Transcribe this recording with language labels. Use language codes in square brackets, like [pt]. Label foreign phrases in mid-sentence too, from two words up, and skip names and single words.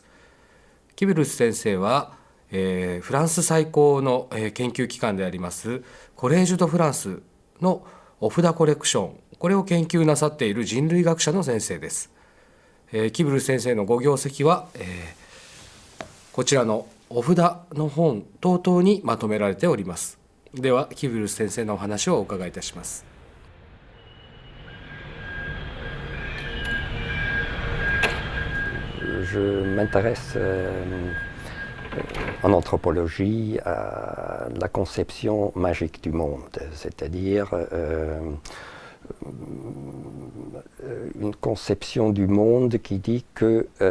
[ja] キブルス先生は、フランス最高の、研究機関でありますコレージュ・ド・フランスのお札コレクション、これを研究なさっている人類学者の先生です。キブルス先生のご業績は、こちらのお札の本等々にまとめられております。ではキブルス先生のお話をお伺いいたします。 [fr] Je m'intéresse en anthropologie à la conception magique du monde, c'est-à-dire une conception du monde qui dit que